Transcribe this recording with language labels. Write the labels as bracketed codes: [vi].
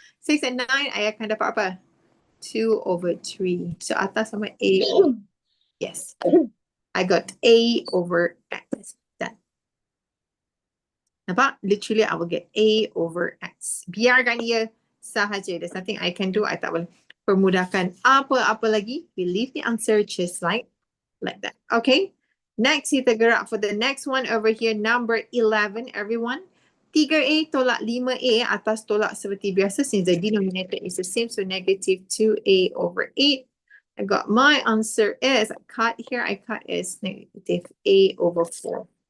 [en] 6 and 9, I [ms] akan dapat apa? [en] 2 over 3. So atas sama a. Yes. I got a over x. Done. Nampak? Literally, I will get a over x. [ms] Biarkan ia sahaja. [en] There's nothing I can do. [ms] I tak boleh permudahkan apa-apa lagi. [en] We leave the answer just like that. Okay. Next, [ms] kita gerak [en] for the next one over here. Number 11, everyone. [ms] 3a tolak 5a atas tolak seperti biasa. [en] Since the denominator is the same. So negative 2a over 8. I got my answer is, I cut here, I cut is negative a over 4.